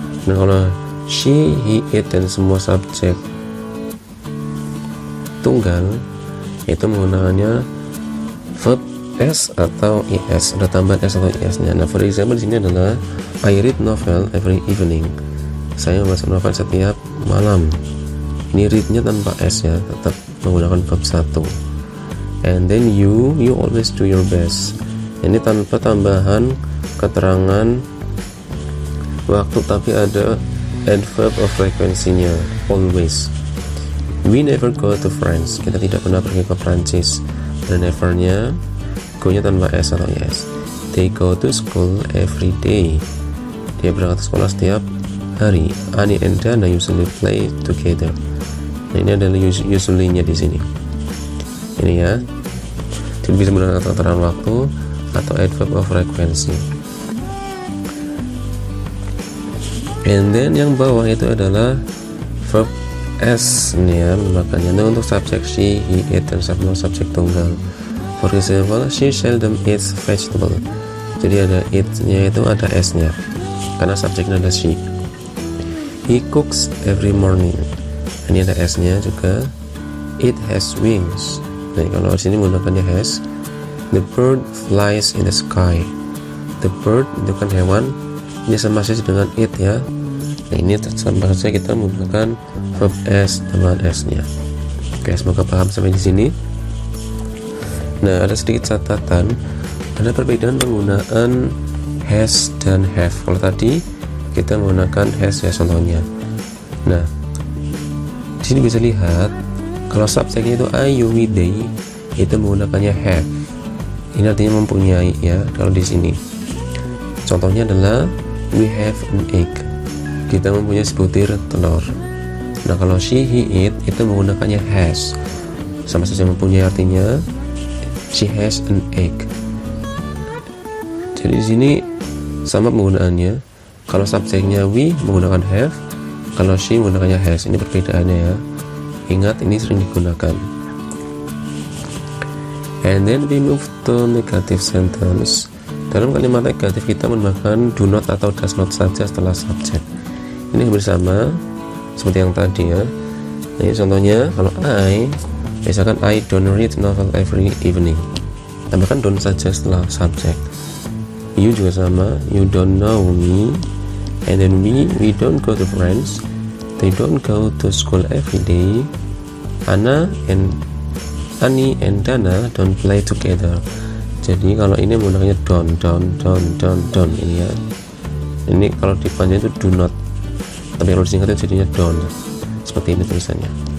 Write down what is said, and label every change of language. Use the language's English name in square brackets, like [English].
[Indonesian] Nah, kalau she, he, it, dan semua subjek tunggal itu menggunakannya verb S atau IS, ada tambahan S atau IS nya. Nah, [English] for example [Indonesian] di sini adalah [English] I read novel every evening. [Indonesian] Saya membaca novel setiap malam. Ini read-nya tanpa S ya, tetap menggunakan verb 1. [English] And then you always do your best. [Indonesian] Ini tanpa tambahan keterangan waktu, tapi ada adverb of frequency-nya, always. [English] We never go to France. [Indonesian] Kita tidak pernah pergi ke Prancis. Dan never-nya, go-nya tanpa S atau IS. [English] They go to school every day. [Indonesian] Dia berangkat ke sekolah setiap hari. [English] Ani and Dana usually play together. [Indonesian] Nah, ini adalah usually-nya di sini. Ini ya. Jadi bisa menggunakan keterangan waktu atau adverb of frequency. [English] And then [Indonesian] yang bawah itu adalah verb S nih ya, makanya nah, untuk subjek she, he, it, dan subjek tunggal. [English] For example, she seldom eats vegetable. [Indonesian] Jadi ada it-nya itu ada S-nya karena subjeknya ada she. [English] He cooks every morning. [Indonesian] Ini ada S-nya juga. [English] It has wings. [Indonesian] Nah, kalau di sini menggunakannya has. [English] The bird flies in the sky. [Indonesian] The bird itu kan hewan. Ini sama saja dengan it ya. Nah, ini sama saja kita menggunakan verb S dengan S-nya. Oke, semoga paham sampai di sini. Nah, ada sedikit catatan. Ada perbedaan penggunaan has dan have. Kalau tadi kita menggunakan has ya contohnya. Nah, di sini bisa lihat kalau subjeknya itu I, you, we, they, itu menggunakannya have. Ini artinya mempunyai ya. Kalau di sini contohnya adalah [English] we have an egg. [Indonesian] Kita mempunyai sebutir telur. Nah, kalau she, he, it itu menggunakannya has. Sama saja mempunyai, artinya [English] she has an egg. [Indonesian] Jadi di sini sama penggunaannya. Kalau subjeknya we menggunakan have, kalau she menggunakannya has. Ini perbedaannya ya. Ingat, ini sering digunakan. [English] And then we move to negative sentence. [Indonesian] Dalam kalimat negatif kita menggunakan do not atau does not saja setelah subjek. Ini bersama seperti yang tadi ya. Nah, ini contohnya kalau I, misalkan [English] I don't read novel every evening. [Indonesian] Tambahkan don't saja setelah subjek. [English] You [Indonesian] juga sama, [English] you don't know me. And then we don't go to France. They don't go to school every day. Ani and Dana don't play together. [Indonesian] Jadi kalau ini menggunakannya don't ini ya. Ini kalau dipanjang itu do not. Tapi kalau disingkat itu jadinya don't. Seperti ini tulisannya.